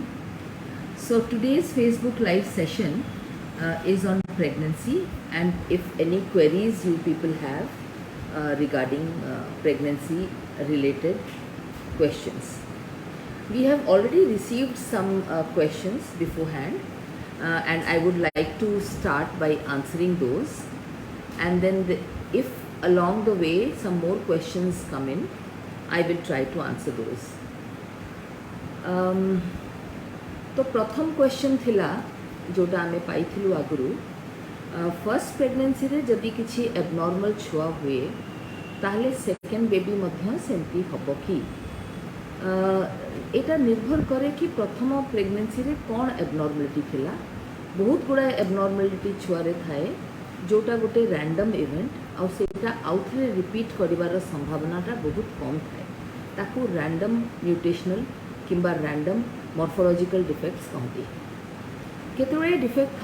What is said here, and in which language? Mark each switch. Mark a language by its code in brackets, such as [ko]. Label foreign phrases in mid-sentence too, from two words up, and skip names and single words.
[en] So, today's Facebook Live session is on pregnancy, and if any queries you people have regarding pregnancy related questions. We have already received some questions beforehand, and I would like to start by answering those. And then, if along the way some more questions come in, I will try to answer those. [or] ତ ପ୍ରଥମ କ୍ୱେଶ୍ଚନ ଥିଲା ଯୋଉଟା ଆମେ ପାଇଥିଲୁ ଆଗରୁ [en] first pregnancy [or] ରେ ଯଦି କିଛି ଏବନର୍ମାଲ ଛୁଆ ହୁଏ ତାହାଲେ [en] second baby [or] ମଧ୍ୟ ସେମିତି ହବ କି ଏଇଟା ନିର୍ଭର କରେ କି ପ୍ରଥମ ପ୍ରେଗନାନ୍ସି ରେ କେଉଁ ଏବନର୍ମାଲିଟି ଥିଲା ବହୁତ ଗୁଡ଼ା ଏବନର୍ମାଲିଟି ଛୁଆ ରେ ଥାଏ ଯୋଉଟା ଗୋଟେ [en] random event [or] ଆଉ ସେଟା ଆଉଥରେ ରିପିଟ କରିବାର ସମ୍ଭାବନାଟା ବହୁତ କମ ଥାଏ ତାକୁ [en] random mutational [or] किंबा [en] random morphological defects [or] କହନ୍ତି କେତେରେ ଡିଫେକ୍ଟ